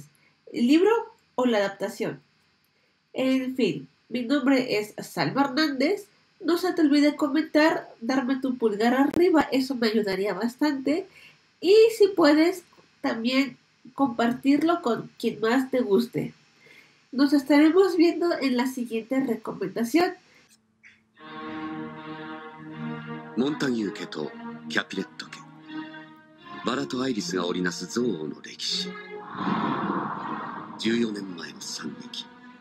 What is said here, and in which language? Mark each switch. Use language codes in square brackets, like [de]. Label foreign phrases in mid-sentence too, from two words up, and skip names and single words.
[es] ¿El libro o la adaptación? En fin, mi nombre es Salma Hernández. No se te olvide comentar, darme tu pulgar arriba, eso me ayudaría bastante. Y si puedes, también compartirlo con quien más te guste. Nos estaremos viendo en la siguiente recomendación. [ja] モンタギュー家とキャピレット家、バラとアイリスが織りなす憎悪の歴史。14年前の惨劇。